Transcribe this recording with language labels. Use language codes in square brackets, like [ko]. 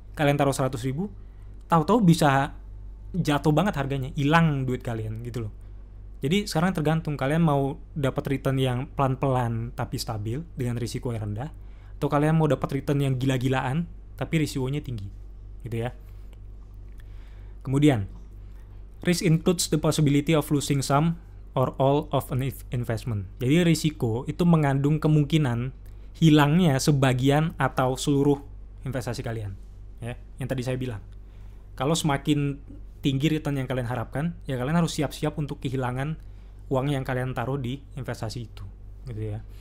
[id] Kalian taruh 100.000, tahu-tahu bisa jatuh banget harganya, hilang duit kalian gitu loh. Jadi sekarang tergantung kalian mau dapat return yang pelan-pelan tapi stabil dengan risiko yang rendah, atau kalian mau dapat return yang gila-gilaan tapi risikonya tinggi gitu ya. [en] Kemudian risk includes the possibility of losing some or all of an investment. [id] Jadi risiko itu mengandung kemungkinan hilangnya sebagian atau seluruh investasi kalian ya, yang tadi saya bilang. Kalau semakin tinggi return yang kalian harapkan, ya kalian harus siap-siap untuk kehilangan uang yang kalian taruh di investasi itu gitu ya.